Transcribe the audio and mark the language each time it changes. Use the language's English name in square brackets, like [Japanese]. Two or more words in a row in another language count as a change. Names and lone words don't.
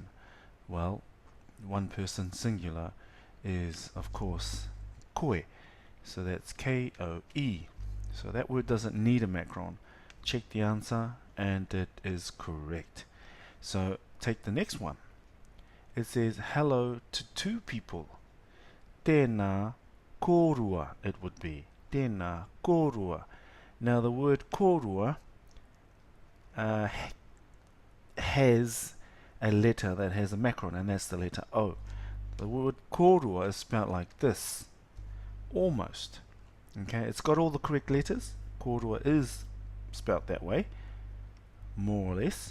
[English] Well, one person singular is of course koe. So that's K-O-E. So that word doesn't need a macron. Check the answer and it is correct. So take the next one. It says hello to two people. [Māori] Tēnā kōrua [English] it would be. [Māori] Tēnā kōrua. [English] Now the word kōrua has a letter that has a macron, and that's the letter O. The word kōrua is spelled like this. Almost. Okay, it's got all the correct letters. Kōrua is spelled that way, more or less.